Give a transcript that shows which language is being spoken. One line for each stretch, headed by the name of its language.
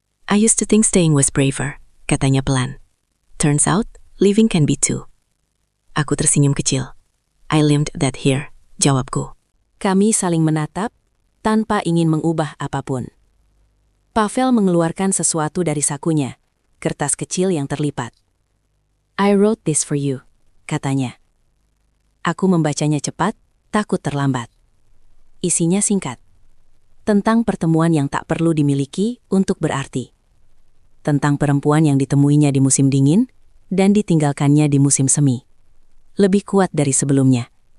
English: I used to think staying was braver,
Indonesian: katanya pelan.
English: Turns out, leaving can be too.
Indonesian: Aku tersenyum kecil.
English: I learned that here,
Indonesian: jawabku. Kami saling menatap, tanpa ingin mengubah apapun. Pavel mengeluarkan sesuatu dari sakunya, kertas kecil yang terlipat.
English: I wrote this for you,
Indonesian: katanya. Aku membacanya cepat, takut terlambat. Isinya singkat. Tentang pertemuan yang tak perlu dimiliki untuk berarti. tentang perempuan yang ditemuinya di musim dingin dan ditinggalkannya di musim semi. Lebih kuat dari sebelumnya.